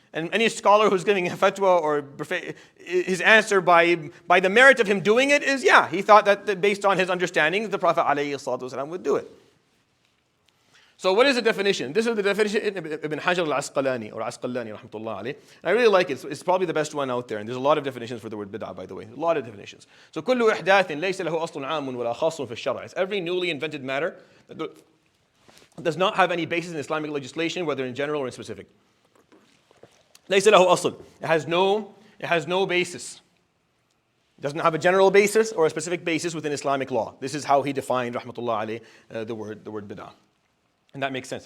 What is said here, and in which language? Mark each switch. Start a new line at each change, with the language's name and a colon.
English: And any scholar who's giving a fatwa or his answer by the merit of him doing it is, yeah, he thought that based on his understanding, the Prophet ﷺ would do it. So what is the definition? This is the definition Ibn Hajar al-Asqalani, or Asqalani, rahmatullah alayh. And I really like it. It's probably the best one out there. And there's a lot of definitions for the word bid'ah, by the way. A lot of definitions.
Arabic: So كل إحداث ليس له أصل عام ولا خاص في الشرع.
English: It's every newly invented matter that does not have any basis in Islamic legislation, whether in general or in specific.
Arabic: ليس له أصل.
English: It has no basis. It doesn't have a general basis or a specific basis within Islamic law. This is how he defined, rahmatullah alayh, the word bid'ah. And that makes sense.